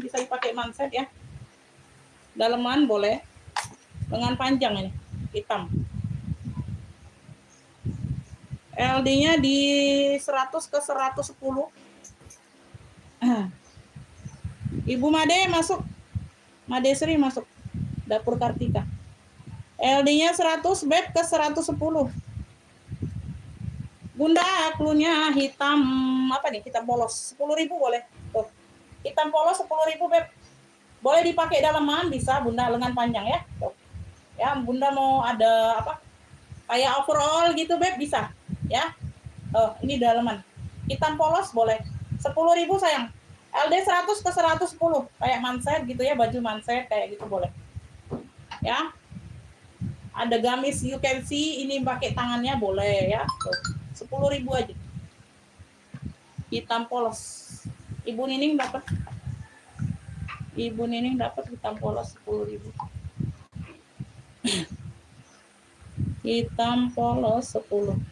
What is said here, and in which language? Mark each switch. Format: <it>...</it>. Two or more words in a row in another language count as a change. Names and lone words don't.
<id>Bisa dipakai manset ya. Daleman boleh. Lengan panjang ini. Hitam. LD-nya di 100 ke 110. Ibu Made masuk. Made Sri masuk. Dapur Kartika. LD-nya 100, Beb ke 110. Bunda, klunya hitam apa nih? Hitam polos. 10.000 boleh. Tuh. Hitam polos 10.000, Beb. Boleh dipakai dalaman, bisa Bunda lengan panjang ya. Tuh. Ya, Bunda mau ada apa? Kayak overall gitu, Beb, bisa. Ya. Oh, ini dalaman. Hitam polos boleh. 10.000 sayang. LD 100 ke 110. Kayak manset gitu ya, baju manset kayak gitu boleh. Ya. Ada gamis</id> <en>you can see,</en> <id>ini pakai tangannya boleh ya. Tuh. 10.000 aja. Hitam polos. Ibu Nining dapat. Ibu Nining dapat hitam polos 10.000. Hitam polos 10.</id>